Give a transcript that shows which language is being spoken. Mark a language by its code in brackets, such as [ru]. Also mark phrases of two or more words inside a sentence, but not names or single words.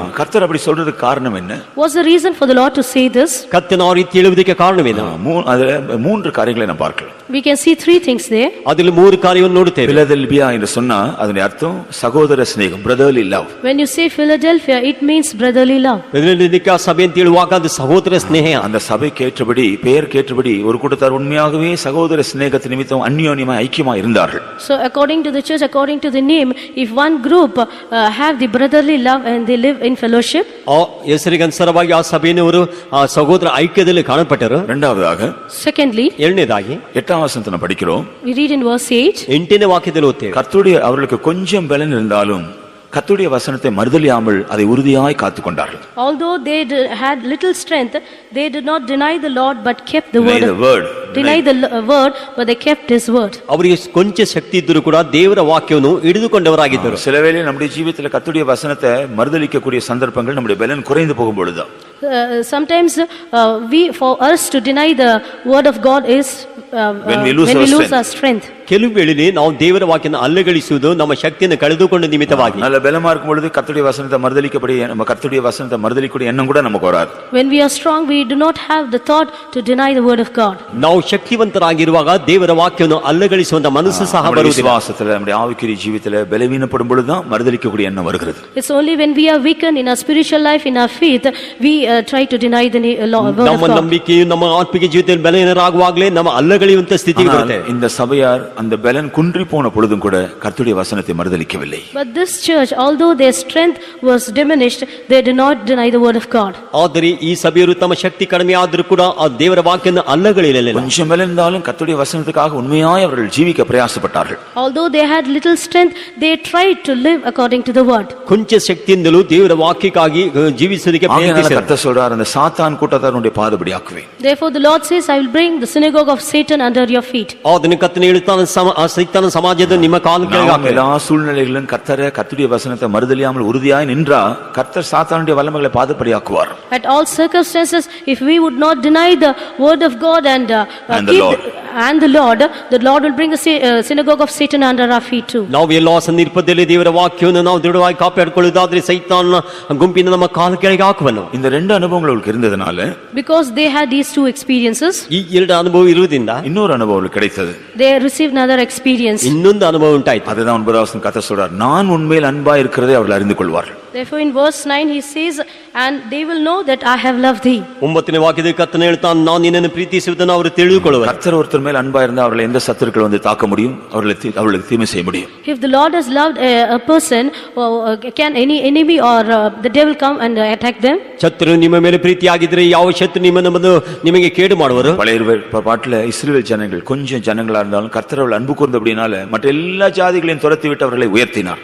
[ta] கர்த்தர் அப்படி சொல்றதுக்கு காரணம் என்ன? [en] What's the reason for the Lord to say this? [kn] ಕರ್ತನ ಆ ರೀತಿ ಹೇಳುವುದಕ್ಕೆ ಕಾರಣವೇನು? [ta] அதுல மூன்று காரியங்களை நாம் பார்க்கலாம். [en] We can see three things there. [kn] ಅದರಲ್ಲಿ ಮೂರು ಕಾರ್ಯವನ್ನು ನೋಡುತ್ತೇವೆ. [ta] பிலதெல்பியா என்று சொன்னா அதனுடைய அர்த்தம் சகோதர சிநேகம், [en] brotherly love. When you say Philadelphia, it means brotherly love. [kn] ಫಿಲದೆಲ್ಫಿಯಾ ಸಭೆ ಅಂತ ಹೇಳುವಾಗ ಅದು ಸಹೋದರ ಸ್ನೇಹ. [ta] அந்த சபை கேட்டபடி, பெயர் கேட்டபடி ஒரு கூட்டத்தார் உண்மையாகவே சகோதர சிநேகத்தின் நிமித்தம் அந்யோன்யமாய் ஐக்கியமாய் இருந்தார்கள். [en] So according to the church, according to the name, if one group have the brotherly love and they live in fellowship, [kn] ಆ ಹೆಸರಿಗೆ ಅನುಸಾರವಾಗಿ ಆ ಸಭೆಯವರು ಆ ಸಹೋದರ ಐಕ್ಯದಲ್ಲಿ ಕಾಣಪಟ್ಟರು. [ta] இரண்டாவதாக, [en] secondly, [kn] ಎರಡನೇದಾಗಿ [ta] 8வது வசனத்தை நாம் படிக்கிறோம். [en] we read in verse 8, [kn] 8ನೇ ವಾಕ್ಯದಲ್ಲಿ ಓದ್ತೇವೆ, [ta] கர்த்தருடைய அவர்களுக்கு கொஞ்சம் பலன் இருந்தாலும் கர்த்தருடைய வசனத்தை மறுதலியாமல் அதை உறுதியாய் காத்துக்கொண்டார்கள். [en] although they had little strength, they did not deny the Lord but kept the word. Deny the word, but they kept his word. [kn] ಅವರಿಗೆ ಕೊಂಚ ಶಕ್ತಿ ಇದ್ದರೂ ಕೂಡ ದೇವರ ವಾಕ್ಯವನ್ನು ಹಿಡಿದುಕೊಂಡವರಾಗಿದ್ದರು. [ta] சில வேளை நம்முடைய ஜீவிதத்தில் கர்த்தருடைய வசனத்தை மறுதலிக்கக்கூடிய சந்தர்ப்பங்கள் நம்முடைய பலன் குறைந்து போகும் பொழுதுதான். [en] Sometimes for us to deny the word of God is when we lose our strength. [kn] ಕೆಲವು ವೇಳೆಯಲ್ಲಿ ನಾವು ದೇವರ ವಾಕ್ಯವನ್ನು ಅಲ್ಲಗಳಿಸುವುದು ನಮ್ಮ ಶಕ್ತಿಯನ್ನು ಕಳೆದುಕೊಂಡ ನಿಮಿತ್ತವಾಗಿ. [ta] நல்ல பலமா இருக்கும் பொழுது கர்த்தருடைய வசனத்தை மறுதலிக்கப்படி நம்ம கர்த்தருடைய வசனத்தை மறுதலிக்கூடிய எண்ணம் கூட நமக்கு வராது. [en] When we are strong, we do not have the thought to deny the word of God. [kn] ನಾವು ನಾವು ಶಕ್ತಿವಂತರಾಗಿರುವಾಗ ದೇವರ ವಾಕ್ಯವನ್ನು ಅಲ್ಲಗಳಿಸುವಂತ ಮನಸ್ಸು ಸಹ [ta] நம்முடைய [kn] ಬರುವುದಿಲ್ಲ. [ta] விசுவாசத்துல நம்முடைய ஆவிக்குரிய ஜீவித்துல பலவீனப்படும் பொழுதுதான் மறுதலிக்கக்கூடிய எண்ணம் வருகிறது. [en] It's only when we are weakened in our spiritual life, in our faith, we try to deny the word of [kn] ನಮ್ಮ [en] God. [kn] ನಂಬಿಕೆಯು ನಮ್ಮ ಆತ್ಮಿಕ ಜೀವಿತದಲ್ಲಿ ಬಲಹೀನರಾಗುವಾಗಲೇ ನಮ್ಮ ಅಲ್ಲಗಳೆಯುವಂತ ಸ್ಥಿತಿಗೆ [ta] ஆனால் [kn] ಬರುತ್ತೆ. [ta] இந்த சபையார் அந்த பலன் குன்றி போன பொழுதும் கூட கர்த்தருடைய வசனத்தை மறுதலிக்கவில்லை. [en] But this church, although their strength was diminished, they did not deny the word of God. [kn] ಆದರೆ ಈ ಸಭೆಯರು ತಮ್ಮ ಶಕ್ತಿ ಕಡಿಮೆ ಆದರೂ ಕೂಡ ಆ ದೇವರ ವಾಕ್ಯವನ್ನು ಅಲ್ಲಗಳಿರಲಿಲ್ಲ. [ta] கொஞ்சம் பலந்தாலும் கர்த்தருடைய வசனத்துக்காக உண்மையாய் அவர்கள் ஜீவிக்க பிரயாசப்பட்டார்கள். [en] Although they had little strength, they tried to live according to the word. [kn] ಕೊಂಚ ಶಕ್ತಿಯಿಂದಲೂ ದೇವರ ವಾಕ್ಯಕ್ಕಾಗಿ ಜೀವಿಸುವುದಕ್ಕೆ [ta] ஆகையால [kn] ಪ್ರಯತ್ನಿಸಿದರು. [ta] கர்த்தர் சொல்றார், அந்த சாத்தான் கூட்டத்தாருடைய பாதபடி ஆக்குவேன். [en] Therefore the Lord says, I will bring the synagogue of Satan under your feet. [kn] ಅದನ್ನು ಕರ್ತನು ಹೇಳುತ್ತಾನೆ, ಆ ಸೈತಾನ ಸಮಾಜದ ನಿಮ್ಮ ಕಾಲ ಕೆಳಗೆ [ta] நாம் [kn] ಹಾಕುವೆನು. [ta] எல்லா சூழ்நிலைகளிலும் கர்த்தருடைய வசனத்தை மறுதலியாமல் உறுதியாய் நின்றா கர்த்தர் சாத்தானுடைய வல்லமைகளை பாதபடி ஆக்குவார். [en] At all circumstances, if we would not deny the word of God and the Lord will bring the synagogue of Satan under our feet too. [kn] ನಾವು ಎಲ್ಲಾ ಸಂದರ್ಭದಲ್ಲಿ ದೇವರ ವಾಕ್ಯವನ್ನು ನಾವು ದೃಢವಾಗಿ ಕಾಪಾಡಿಕೊಳ್ಳುವುದಾದ್ರೆ ಸೈತಾನನ ಗುಂಪಿನ ನಮ್ಮ ಕಾಲ ಕೆಳಗೆ ಹಾಕುವನು. [ta] இந்த ரெண்டு அனுபவங்கள் அவங்களுக்கு இருந்ததனால, [en] Because they had these two experiences, [kn] ಈ ಎರಡು ಅನುಭವ ಇರುವುದರಿಂದ [ta] இன்னொரு அனுபவம் அவங்களுக்கு கிடைத்தது. [en] they received another experience. [kn] ಇನ್ನೊಂದು ಅನುಭವ ಉಂಟಾಯ್ತು. [ta] அதுதான் 9வது வசனம் கர்த்தர் சொல்றார், நான் உண்மையில் அன்பா இருக்கிறதை அவர்கள் அறிந்து கொள்வார்கள். [en] Therefore in verse 9 he says, and they will know that I have loved thee. [kn] 9ನೇ ವಾಕ್ಯದಲ್ಲಿ ಕರ್ತನು ಹೇಳ್ತಾನೆ, ನಾನು ನಿನ್ನನ್ನು ಪ್ರೀತಿಸುವುದನ್ನು ಅವರು ತಿಳಿದುಕೊಳ್ಳುವರು. [ta] கர்த்தர் ஒருத்தர் மேல் அன்பா இருந்தா அவர்களை எந்த சத்துருக்கள் வந்து தாக்க முடியும், அவர்களுக்கு தீமை செய்ய முடியும். [en] If the Lord has loved a person, can any enemy or the devil come and attack them? [kn] ಶತ್ರು ನಿಮ್ಮ ಮೇಲೆ ಪ್ರೀತಿಯಾಗಿದ್ರೆ ಯಾವ ಶತ್ರು ನಿಮ್ಮನ್ನು ಬಂದು ನಿಮಗೆ ಕೇಡು ಮಾಡುವರು? [ta] பழைய பாட்டுல இஸ்ரவேல் ஜனங்கள் கொஞ்சம் ஜனங்களா இருந்தாலும் கர்த்தர் அவர்கள் அன்பு கூர்ந்தபடினால மற்ற எல்லா ஜாதிகளையும் துரத்தி விட்டு அவர்களை உயர்த்தினார்.